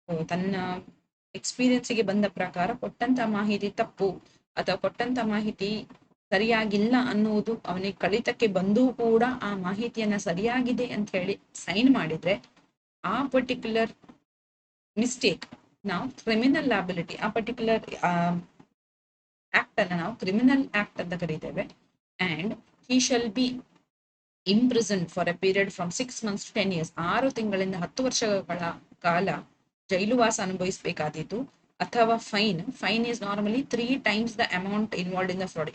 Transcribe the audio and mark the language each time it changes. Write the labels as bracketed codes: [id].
[kn] ತನ್ನ ಎಕ್ಸ್ಪೀರಿಯನ್ಸ್ಗೆ ಬಂದ ಪ್ರಕಾರ ಕೊಟ್ಟಂತ ಮಾಹಿತಿ ತಪ್ಪು ಅಥವಾ ಕೊಟ್ಟಂತ ಮಾಹಿತಿ ಸರಿಯಾಗಿಲ್ಲ ಅನ್ನುವುದು ಅವನಿಗೆ ಕಳಿತಕ್ಕೆ ಬಂದೂ ಕೂಡ ಆ ಮಾಹಿತಿಯನ್ನ ಸರಿಯಾಗಿದೆ ಅಂತ ಹೇಳಿ ಸೈನ್ ಮಾಡಿದ್ರೆ, ಆ ಪರ್ಟಿಕ್ಯುಲರ್ ಮಿಸ್ಟೇಕ್ ನಾವು ಕ್ರಿಮಿನಲ್ ಲಯಬಿಲಿಟಿ, ಆ ಪರ್ಟಿಕ್ಯುಲರ್ ಆಕ್ಟ್ ಅನ್ನ ನಾವು ಕ್ರಿಮಿನಲ್ ಆಕ್ಟ್ ಅಂತ ಕರೀತೇವೆ. [en] And he shall be imprisoned for a period from 6 months to 10 years. [kn] 6 ತಿಂಗಳಿಂದ 10 ವರ್ಷಗಳ ಕಾಲ ಜೈಲುವಾಸ ಅನುಭವಿಸಬೇಕಾದೀತು. ಅಥವಾ [en] Fine is normally 3 times the amount involved in the fraud.